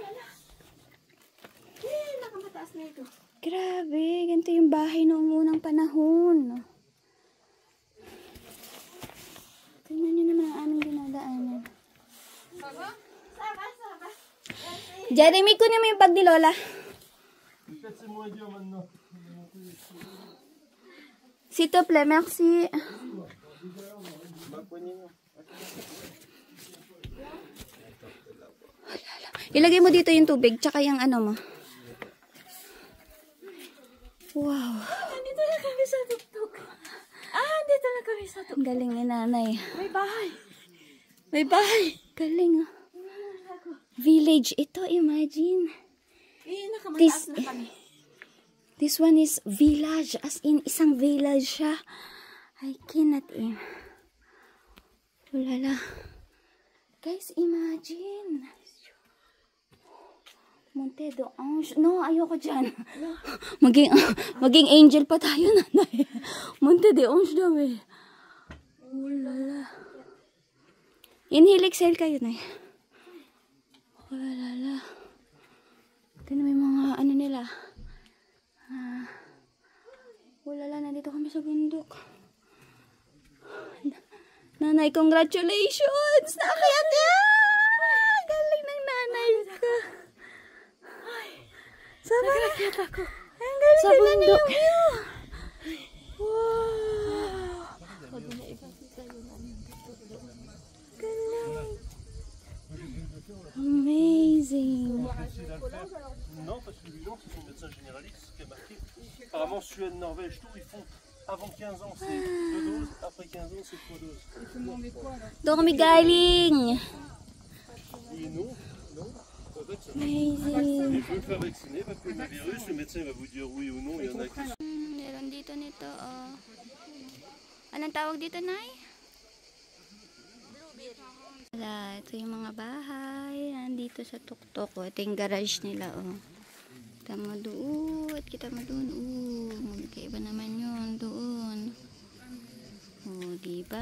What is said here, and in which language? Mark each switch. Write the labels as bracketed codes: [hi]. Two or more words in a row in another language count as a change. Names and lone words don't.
[tl] Nakamataas na ito. Grabe, ganito yung bahay noong unang panahon. Tingnan nyo naman ang aming dinadaanan. Saba. Jeremy, kunin mo yung bag ni Lola. Peut-être c'est moins dur maintenant. S'il te plaît, merci. Ilagay mo dito yung tubig, tsaka yung ano mo. Wow. Dito na kami sa tuktok. Dito na kami sa tuktok. Ang galing ni nanay. May bahay. May bahay. Galing, oh. Village ito, imagine. Nakamataas na kami. [en] This one is village. As in, [tl] isang village siya. [en] I cannot Ulala. Guys, imagine. [tl] Monte de Ange. No, ayoko dyan. Maging angel pa tayo, nanay. Monte de Ange daw eh. Ulala. [en] Inhale, exhale [tl] kayo, nay. Ulala. Tignan mo yung mga ano nila. Ulala, nandito kami sa bundok. Nanay, congratulations! Nakakayat yan! Galing ng nanay ka. Nagkakit ako. Ang galing Sa na bundok. Wow! Galing. [en] Amazing. [fr] Non, parce que lui, non, c'est son médecin généraliste qui a marqué. Apparemment, Suède, Norvège, tout, ils font avant 15 ans, c'est 2 doses, après 15 ans, c'est 3 doses. [tl] Doon kami galing. [fr] Oui et non, non. En fait, ça [en] Amazing. [fr] je veux me faire vacciner, pas pour le virus, le médecin va vous dire oui ou non, il y en a qui sont. [tl] Meron dito nito, oh. Anong tawag dito, Nay? Wala, ito yung mga bahay. Nandito sa tuktok, oh. Ito yung garage nila, oh. Kita mo doon. Kita mo doon. Magkaiba naman yun. Doon. Oh, diba?